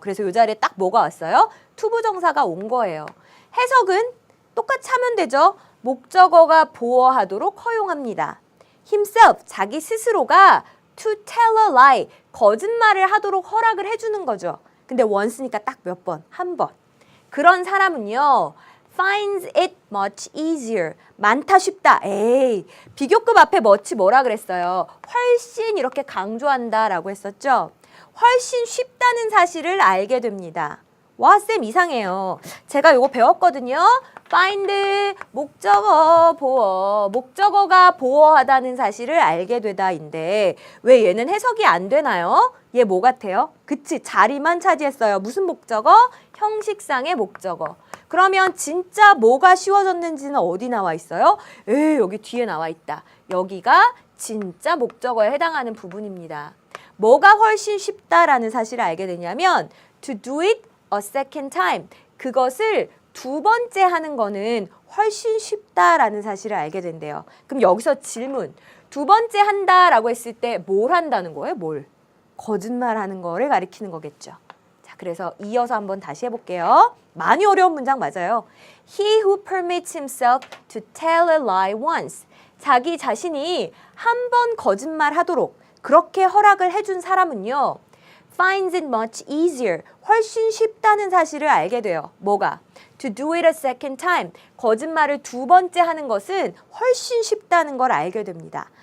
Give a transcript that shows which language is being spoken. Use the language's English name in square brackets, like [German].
[Korean] 그래서 이 자리에 딱 뭐가 왔어요? to 부정사가 온 거예요. 해석은 똑같이 하면 되죠. 목적어가 보어하도록 허용합니다. himself, 자기 스스로가 [English] to tell a lie, [Korean] 거짓말을 하도록 허락을 해주는 거죠. 근데 once니까 딱 몇 번? 한 번. 그런 사람은요, [English] finds it much easier. [Korean] 많다, 쉽다. 에이, 비교급 앞에 much 뭐라 그랬어요? 훨씬 이렇게 강조한다라고 했었죠. 훨씬 쉽다는 사실을 알게 됩니다. 와, 쌤 이상해요. 제가 이거 배웠거든요. find, 목적어, 보어. 목적어가 보어하다는 사실을 알게 되다인데 왜 얘는 해석이 안 되나요? 얘 뭐 같아요? 그치, 자리만 차지했어요. 무슨 목적어? 형식상의 목적어. 그러면 진짜 뭐가 쉬워졌는지는 어디 나와 있어요? 여기 뒤에 나와 있다. 여기가 진짜 목적어에 해당하는 부분입니다. 뭐가 훨씬 쉽다라는 사실을 알게 되냐면 [English] to do it a second time. [Korean] 그것을 두 번째 하는 거는 훨씬 쉽다라는 사실을 알게 된대요. 그럼 여기서 질문. 두 번째 한다라고 했을 때 뭘 한다는 거예요? 뭘? 거짓말하는 거를 가리키는 거겠죠. 자, 그래서 이어서 한번 다시 해볼게요. 많이 어려운 문장 맞아요. [English] He who permits himself to tell a lie once. [Korean] 자기 자신이 한 번 거짓말 하도록 그렇게 허락을 해준 사람은요. [English] finds it much easier. [Korean] 훨씬 쉽다는 사실을 알게 돼요. 뭐가? [English] To do it a second time. [Korean] 거짓말을 두 번째 하는 것은 훨씬 쉽다는 걸 알게 됩니다.